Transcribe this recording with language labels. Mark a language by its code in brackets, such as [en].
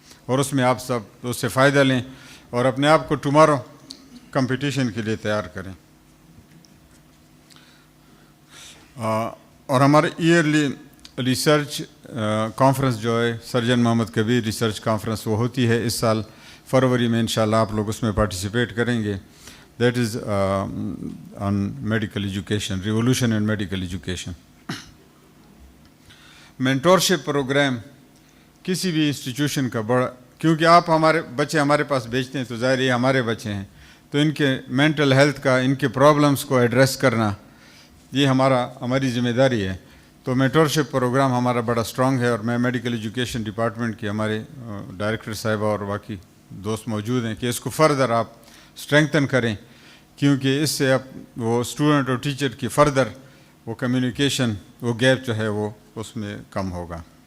[ur] اور اس میں آپ سب اس سے فائدہ لیں اور اپنے آپ کو ٹمارو کمپٹیشن کے لیے تیار کریں. اور ہمارے ایئرلی ریسرچ کانفرنس جو ہے سرجن محمد کبیر ریسرچ کانفرنس, وہ ہوتی ہے اس سال فروری میں. انشاءاللہ آپ لوگ اس میں پارٹیسپیٹ کریں گے. [en] that is on medical education, revolution in medical education. [ur] Mentorship program کسی بھی انسٹیٹیوشن کا بڑا, کیونکہ آپ ہمارے بچے ہمارے پاس بھیجتے ہیں تو ظاہر یہ ہمارے بچے ہیں, تو ان کے مینٹل ہیلتھ کا, ان کے پرابلمس کو ایڈریس کرنا یہ ہماری ذمہ داری ہے. تو مینٹورشپ پروگرام ہمارا بڑا اسٹرانگ ہے, اور میں میڈیکل ایجوکیشن ڈپارٹمنٹ کے ہمارے ڈائریکٹر صاحبہ اور باقی دوست موجود ہیں کہ اس کو فردر آپ اسٹرینگتھن کریں, کیونکہ اس سے اب وہ اسٹوڈنٹ اور ٹیچر کی فردر وہ کمیونیکیشن, وہ گیپ جو ہے وہ اس میں کم ہوگا.